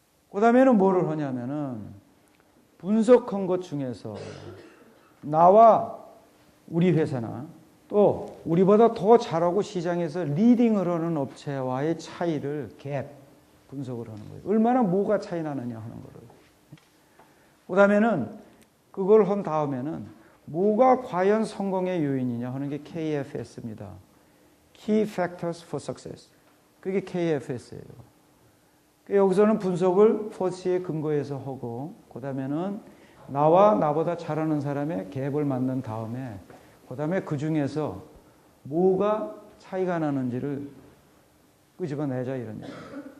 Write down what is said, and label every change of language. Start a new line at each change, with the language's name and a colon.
Korean: 그 다음에는 뭐를 하냐면은 분석한 것 중에서 나와 우리 회사나 또 우리보다 더 잘하고 시장에서 리딩을 하는 업체와의 차이를 갭 분석을 하는 거예요. 얼마나 뭐가 차이 나느냐 하는 거를. 그 다음에는 그걸 한 다음에는 뭐가 과연 성공의 요인이냐 하는 게 KFS입니다.
English: Key Factors for Success.
Korean: 그게 KFS예요. 여기서는 분석을 포스에 근거해서 하고 그 다음에는 나와 나보다 잘하는 사람의 갭을 만든 다음에 그 다음에 그 중에서 뭐가 차이가 나는지를 끄집어내자 이런 얘기예요.